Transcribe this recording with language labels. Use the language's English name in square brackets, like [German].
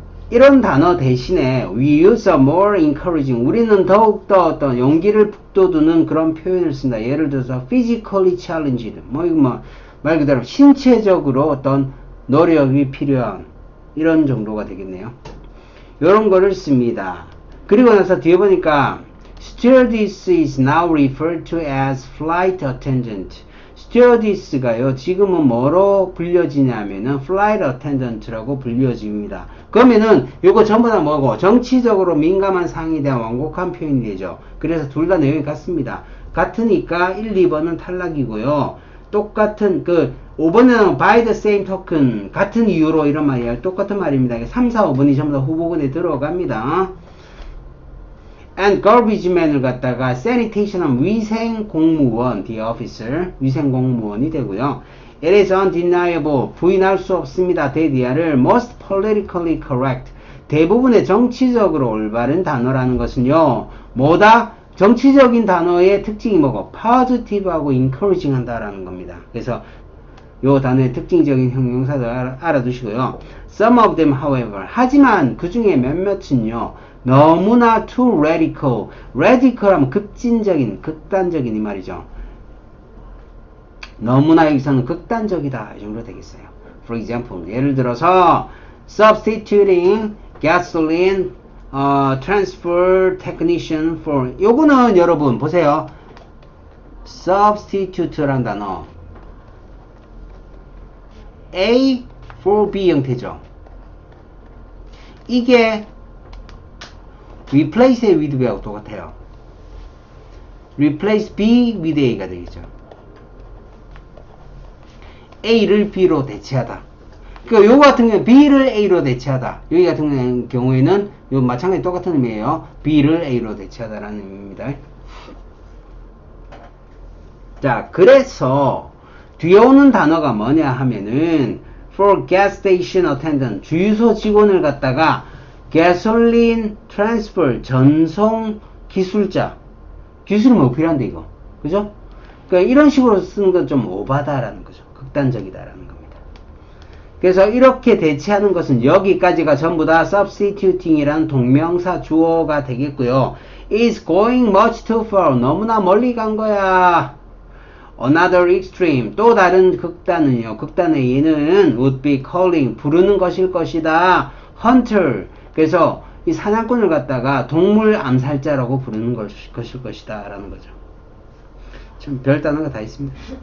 [Korean] 이런 단어 대신에 [English] we use a more encouraging, [Korean] 우리는 더욱더 어떤 용기를 북돋우는 그런 표현을 쓴다. 예를 들어서 physically challenged, 말 그대로 신체적으로 어떤 노력이 필요한 이런 정도가 되겠네요. 이런 거를 씁니다. 그리고 나서 뒤에 보니까 [English] stewardess is now referred to as flight attendant. [Korean] 스튜어디스가요, 지금은 뭐로 불려지냐면은 flight attendant라고 불려집니다. 그러면은 요거 전부 다 뭐고? 정치적으로 민감한 상황에 대한 완곡한 표현이 되죠. 그래서 둘 다 내용이 같습니다. 같으니까 1, 2번은 탈락이고요. 똑같은 5번은 [English] by the same token, [Korean] 같은 이유로 이런 말이에요. 똑같은 말입니다. 3, 4, 5번이 전부 다 후보군에 들어갑니다. and garbage man을 갖다가 sanitation은 위생 공무원, the officer, 위생 공무원이 되고요. [English] It is undeniable, [Korean] 부인할 수 없습니다. 대디아를 [English] most politically correct, [Korean] 대부분의 정치적으로 올바른 단어라는 것은요, 뭐다? 정치적인 단어의 특징이 뭐고? positive하고 encouraging 한다라는 겁니다. 그래서 요 단어의 특징적인 형용사도 알아두시고요. [English] Some of them, however, [Korean] 하지만 그 중에 몇몇은요, 너무나 [English] too radical. [Korean] radical 하면 급진적인, 극단적인 이 말이죠. 너무나 여기서는 극단적이다 이 정도 되겠어요. [English] For example, [Korean] 예를 들어서 [English] substituting gasoline transfer technician for [Korean] 요거는 여러분 보세요. substitute라는 단어 A for B 형태죠. 이게 replace의 with B하고 똑같아요. [English] replace B with A가 되겠죠. [Korean] A를 B로 대체하다. 그러니까 요거 같은 경우는 B를 A로 대체하다. 여기 같은 경우에는 요 마찬가지 똑같은 의미예요. B를 A로 대체하다라는 의미입니다. 자, 그래서 뒤에 오는 단어가 뭐냐 하면은 [English] for gas station attendant [Korean] 주유소 직원을 갖다가 gasoline transfer 전송 기술자 기술은 뭐 필요한데 이거 그죠? 그러니까 이런 식으로 쓰는 건 좀 오바다라는 거죠. 극단적이다라는 겁니다. 그래서 이렇게 대체하는 것은 여기까지가 전부 다 substituting이라는 동명사 주어가 되겠고요. [English] is going much too far [Korean] 너무나 멀리 간 거야. [English] Another extreme [Korean] 또 다른 극단은요. 극단의 얘는 [English] would be calling [Korean] 부르는 것일 것이다. hunter 그래서 이 사냥꾼을 갖다가 동물 암살자라고 부르는 것일 것이다 라는 거죠. 참 별 단어가 다 있습니다.